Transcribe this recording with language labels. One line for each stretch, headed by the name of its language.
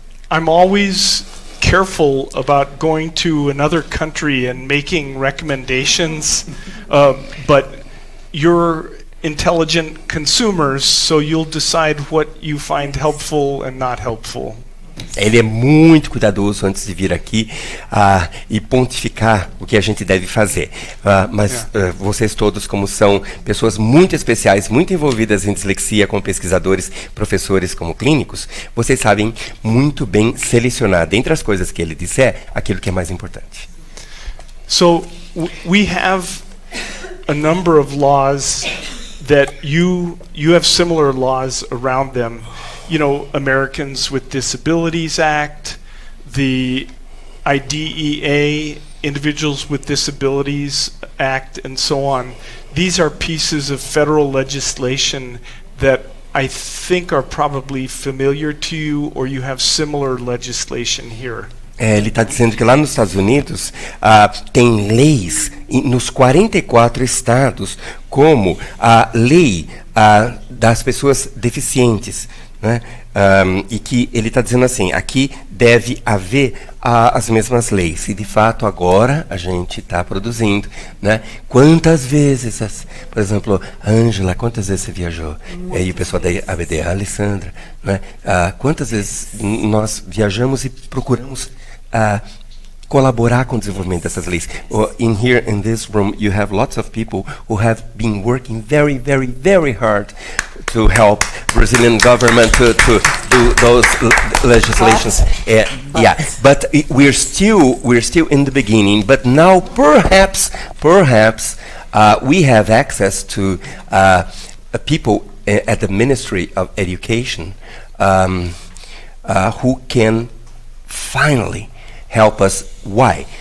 English: I'm always careful about going to another country and making recommendations, but you're intelligent consumers, so you'll decide what you find helpful and not helpful.
Portuguese: Ele é muito cuidadoso antes de vir aqui e pontificar o que a gente deve fazer. Mas vocês todos, como são pessoas muito especiais, muito envolvidas em dislexia, como pesquisadores, professores, como clínicos, vocês sabem muito bem selecionar, dentre as coisas que ele disser, aquilo que é mais importante.
English: So we have a number of laws that you have similar laws around them. You know, Americans with Disabilities Act, the IDEA, Individuals with Disabilities Act, and so on. These are pieces of federal legislation that I think are probably familiar to you, or you have similar legislation here.
Portuguese: Ele está dizendo que lá nos Estados Unidos tem leis nos 44 estados, como a lei das pessoas deficientes. Né? E que ele está dizendo assim, aqui deve haver as mesmas leis. E de fato agora a gente está produzindo, né? Quantas vezes, por exemplo, Ângela, quantas vezes você viajou? E o pessoal da ABD, a Alessandra, né? Quantas vezes nós viajamos e procuramos colaborar com o desenvolvimento dessas leis.
English: In this room, you have lots of people who have been working very, very, very hard to help Brazilian government to do those legislations. But we're still in the beginning. But now, perhaps, we have access to people at the Ministry of Education who can finally help us. Why?